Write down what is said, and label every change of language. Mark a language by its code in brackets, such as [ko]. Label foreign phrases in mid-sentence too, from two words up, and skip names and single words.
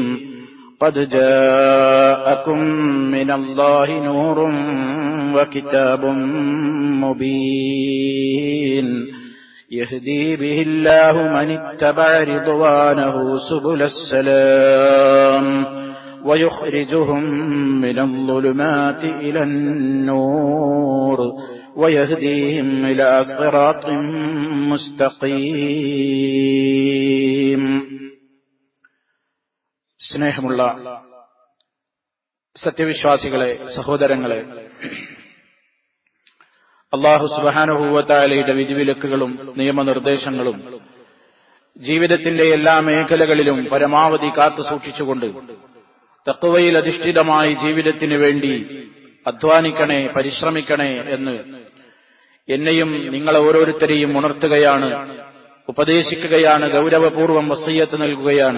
[ar] قد جاءكم من الله نور وكتاب مبين يهدي به الله من اتبع رضوانه سبل السلام ويخرجهم من الظلمات إلى النور ويهديهم إلى صراط مستقيم. [ml] സ്നേഹമുള്ള സത്യവിശ്വാസികളെ, സഹോദരങ്ങളെ, [ar] الله سبحانه وتعالى [ml] വിധിവിലക്കുകളും നിയമനിർദ്ദേശങ്ങളും ജീവിതത്തിന്റെ എല്ലാ മേഖലകളിലും പരമാവധി കാത്തുസൂക്ഷിച്ചുകൊണ്ട് തഖ്വയിൽ അധിഷ്ഠിതമായി ജീവിതത്തിനു വേണ്ടി അധ്വാനിക്കണേ, പരിശ്രമിക്കണേ എന്ന് എന്നെയും നിങ്ങളെ ഓരോരുത്തരെയും ഉണർത്തുകയാണ്, ഉപദേശിക്കുകയാണ്, ഗൗരവപൂർവ്വം വസിയ്യത്ത് നൽകുകയാണ്.